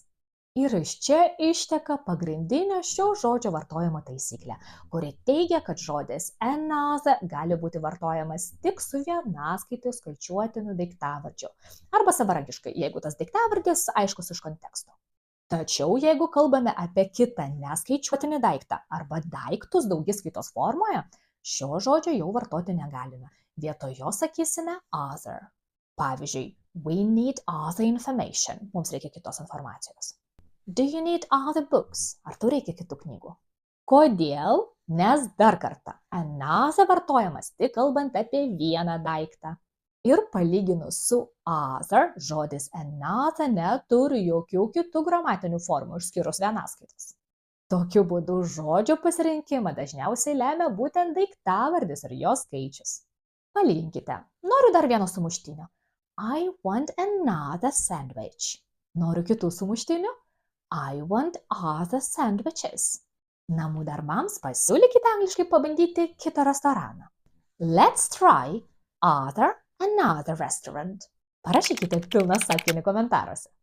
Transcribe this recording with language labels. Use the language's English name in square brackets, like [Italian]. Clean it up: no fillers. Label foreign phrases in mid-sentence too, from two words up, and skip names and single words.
[Lithuanian] Ir iš čia išteka pagrindinė šio žodžio vartojimo taisyklė, kuri teigia, kad žodis another gali būti vartojamas tik su vienaskaitoj skaičiuotinu daiktavardžiu arba savarankiškai, jeigu tas daiktavardis aiškus iš konteksto. Tačiau jeigu kalbame apie kitą neskaičiuotinį daiktą arba daiktus daugiskaitos formoje, šio žodžio jau vartoti negalime. Vietoj jo sakysime other. [English] Pavyzdžiui, we need other information. [Lithuanian] Mums reikia kitos informacijos. [English] Do you need other books? [Lithuanian] Ar tau reikia kitų knygų? Kodėl? Nes dar kartą, another vartojamas tik kalbant apie vieną daiktą. Ir palyginus su other, žodis another neturi jokių kitų gramatinių formų išskyrus vienaskaitas. Tokiu būdu žodžio pasirinkimą dažniausiai lemia būtent daiktavardis ir jo skaičius. Palyginkite. Noriu dar vieno sumuštinio. [English] I want another sandwich. [Lithuanian] Noriu kitų sumuštinių. [English] I want other sandwiches. [Lithuanian] Namų darbams pasiūlykite angliškai pabandyti kitą restoraną. [English] Let's try another restaurant. [Lithuanian] Parašykite pilną sakinį komentaruose.